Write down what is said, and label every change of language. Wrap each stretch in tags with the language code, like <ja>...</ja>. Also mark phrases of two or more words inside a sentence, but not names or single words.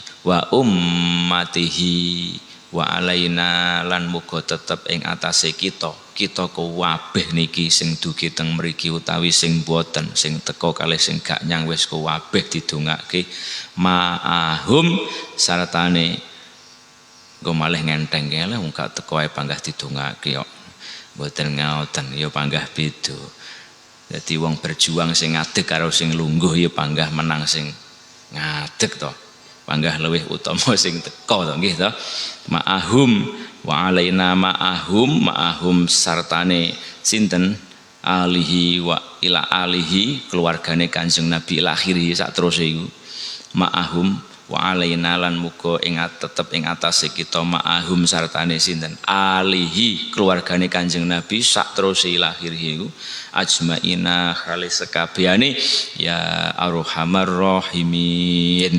<ar>وأمته وعلينا</ar> <jv>lan muga tetep ing atase kita kabeh niki sing dugi teng mriki utawi sing boten, sing teka kalih sing gak nyang wis kabeh didongake ma'ahum sartane nggo malih ngenteng kene wong gak teka ae panggah didongake kok mboten ngoten ya panggah beda. Dadi wong berjuang sing ngadeg karo sing lungguh ya panggah menang sing ngadeg to. Panggah luwih utama sing teka to nggih to.</jv> <ar>معهم وعلينا معهم</ar> <jv>sartane sinten</jv> <ar>آله وإلى آله</ar> <jv>keluargane Kanjeng Nabi lakhiri sak terus iku.</jv> <ar>معهم وعلينا</ar> <jv>lan muga ing tetep ing atase kita ma'ahum sartane sinten alihi keluargane Kanjeng Nabi sak terus lakhiri iku ajmaina khalis sekabehane</jv> <ar>يا أرحم الراحمين.</ar>